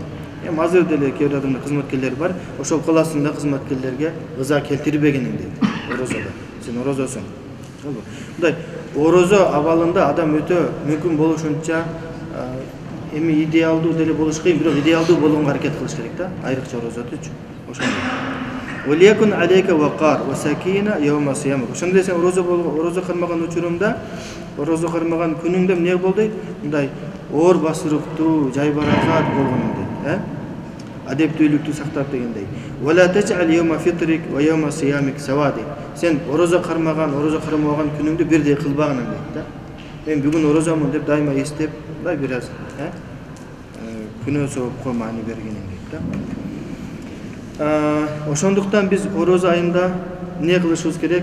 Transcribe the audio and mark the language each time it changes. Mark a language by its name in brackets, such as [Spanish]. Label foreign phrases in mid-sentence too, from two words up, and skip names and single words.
[Kyrgyz] Азыр деле кээ бир адамдар кызматкерлери бар. Ошол кыласында кызматкерлерге ыза келтирбегениң дейт. Орозодо. Сен орозосуң. Мындай орозо абалында адам өтө мүмкүн болушунча эми идеалдуу деле болуш кыйын, бирок идеалдуу болгонго аракет кылыш керек да, айрыкча орозоту үчүн. [Arabic] Ошондой. وليكن عليك الوقار والسكينة يوم صيامك. [Kyrgyz] Ошондой сен орозо кармаган учурумда, орозо кармаган күнүңдө эмне болду? Мындай оор басырыктуу, жайбаракат болгонун дейт, адептүүлүктү сактап дегендей. [Arabic] ولا تجعل يوم فطرك ويوم صيامك سواء. [Kyrgyz] Сен орозо кармаган, орозо кармаган күнүңдү бирдей кылбагын дейт да. Мен бүгүн орозомун деп дайыма эстеп, мындай бир аз, күнөө соопко маани бергенин дейт да. Ошондуктан биз орозо айында эмне кылышыбыз керек?